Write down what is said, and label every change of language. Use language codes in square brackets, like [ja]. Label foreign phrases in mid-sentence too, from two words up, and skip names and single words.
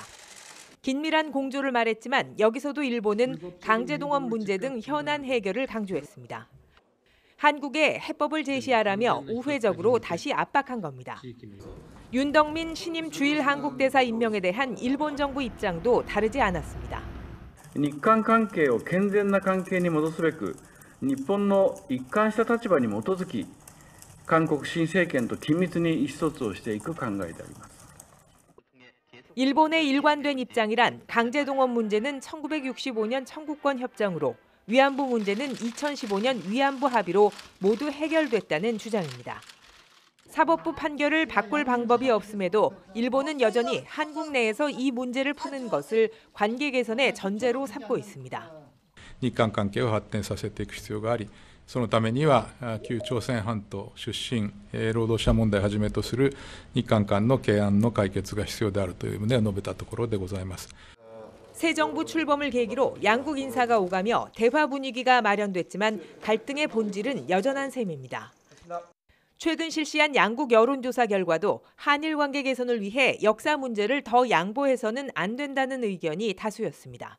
[ko] 긴밀한 공조를 말했지만 여기서도 일본은 강제동원 문제 등 현안 해결을 강조했습니다. 한국에 해법을 제시하라며 우회적으로 다시 압박한 겁니다. 윤덕민 신임 주일 한국대사 임명에 대한 일본 정부 입장도 다르지 않았습니다. [ja] 日韓関係を健全な関係に戻すべく日本の一貫した立場に基づき韓国新政権と緊密に意思疎通をしていく考えであります。 [ko] 일본의 일관된 입장이란 강제동원 문제는 1965년 청구권 협정으로 위안부 문제는 2015년 위안부 합의로 모두 해결됐다는 주장입니다. 사법부 판결을 바꿀 방법이 없음에도 일본은 여전히 한국 내에서 이 문제를 푸는 것을 관계 개선의 전제로 삼고 있습니다. [ja] 日韓関係を発展させていく必要があり、そのためには旧朝鮮半島出身労働者問題をはじめとする日韓間の懸案の解決が必要であるという旨を述べたところでございます。 [ko] 새 정부 출범을 계기로 양국 인사가 오가며 대화 분위기가 마련됐지만 갈등의 본질은 여전한 셈입니다. 최근 실시한 양국 여론조사 결과도 한일 관계 개선을 위해 역사 문제를 더 양보해서는 안 된다는 의견이 다수였습니다.